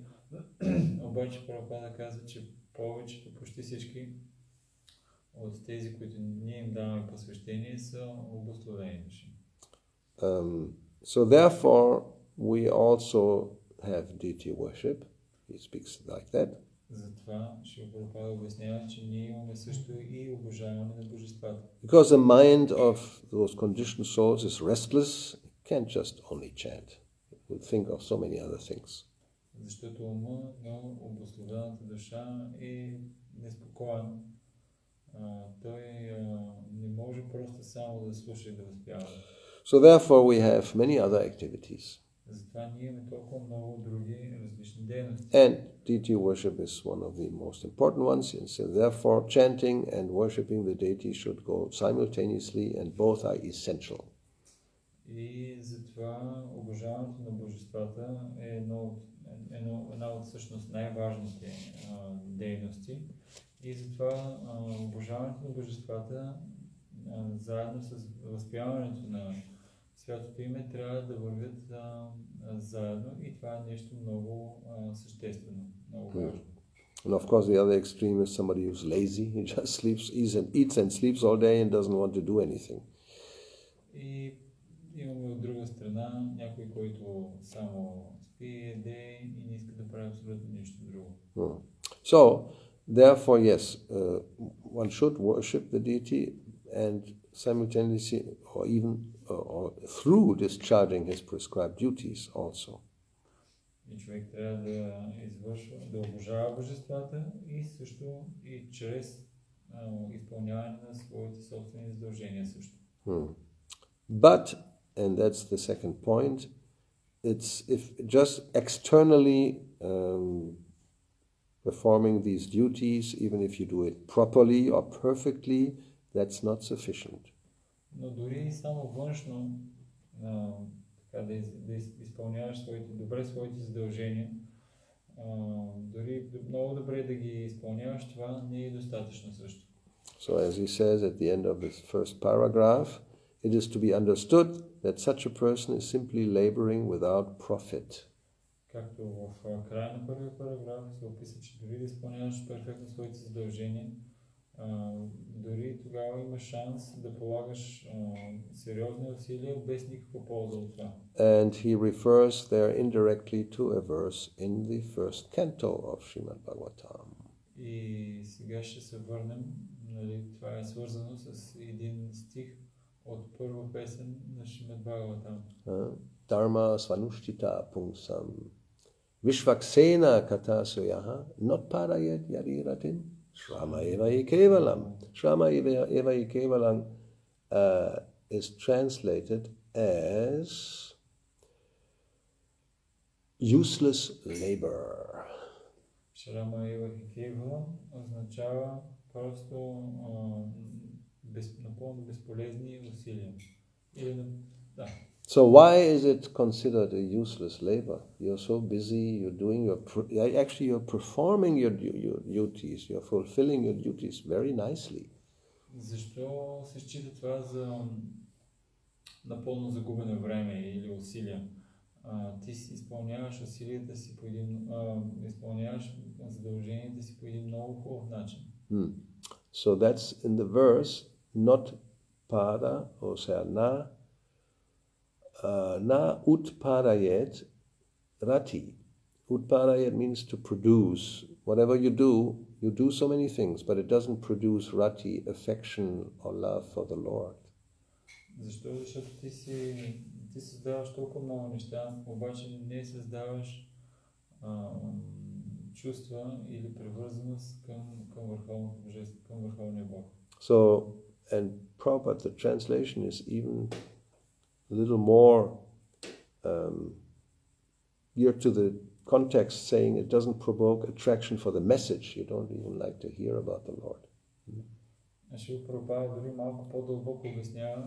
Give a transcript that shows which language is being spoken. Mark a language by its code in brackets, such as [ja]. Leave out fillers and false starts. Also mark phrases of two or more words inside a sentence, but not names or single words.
[bg] Обаче Прабхупада казва, че повечето, почти всички от тези, които ние им даваме посвещение, са обусловени души. [en] So therefore we also have deity worship. He speaks like that. [bg] Затова Шри Прабхупада обяснява, че ние имаме също и обожаване на божествата. [en] Because the mind of those conditioned souls is restless, it can't just only chant. It will think of so many other things. [bg] Защото ума на обусловената душа е неспокоен. Той не може просто само да слуша и да възпява. [en] So therefore we have many other activities. [bg] Затова ние имаме толкова много други различни дейности. [en] And deity worship is one of the most important ones. And so therefore chanting and worshipping the deity should go simultaneously, and both are essential. [bg] И затова обожаването на божествата е една от всъщност най-важните дейности. И затова обожаването на божествата заедно с възпяването на святото име трябва да вървят заедно, и това е нещо много съществено, много важно. [en] And of course the other extreme is somebody who's lazy, he just eats and sleeps all day and doesn't want to do anything. [bg] И имаме от друга страна някой, който само спи, еде и не иска да прави абсолютно нищо друго. [en] So therefore yes, one should worship the deity and simultaneously or even or through discharging his prescribed duties also. [bg] И човек трябва да обожава божествата и също и чрез изпълняване на своите собствени задължения също. [en] But, and that's the second point, it's if just externally performing these duties, even if you do it properly or perfectly, that's not sufficient. [bg] Но дори само външно да изпълняваш своите задължения, дори много добре да ги изпълняваш, това не е достатъчно също. [en] So as he says at the end of this first paragraph, it is to be understood that such a person is simply laboring without profit. [bg] Както в края на първия параграф се описа, че дори да изпълняваш перфектно своите задължения, дори тогава има шанс да полагаш сериозни усилия без никаква полза от това. [en] And he refers there indirectly to a verse in the first canto of Srimad Bhagavatam. [bg] И сега ще се върнем, нали, това е свързано с един стих от първа песен на Шримад Бхагаватам. [sa] Dharma svanushtita pungsam Vishvaksena kata soyaha not parayat yariratin Shrama eva ikevalam. Shrama eva ikevalam [en] is translated as useless labor. [sa] Shrama eva ikevalam [bg] означава просто напълно безполезни усилия. [en] So why is it considered a useless labor? You're so busy, you're doing you're performing your duties, you're fulfilling your duties very nicely. [bg] Защо се счита това за напълно загубено време или усилия? Ти си изпълняваш усилията си по изпълняваш задълженията си по един много хубав начин. [en] So that's in the verse, not pada or [sa] sayana Na utparayet rati. [en] Utparayet means to produce. Whatever you do so many things, but it doesn't produce rati, affection or love for the Lord. [bg] Защо? Защото ти създаваш толкова много неща, обаче не създаваш чувства или привързаност към върховното божество, към върховния Бог. [en] So, and Prabhupada, the translation is even a little more geared to the context, saying it doesn't provoke attraction for the message. You don't even like to hear about the Lord. [bg] Шрила Прабхупада дори малко по-дълбоко обяснява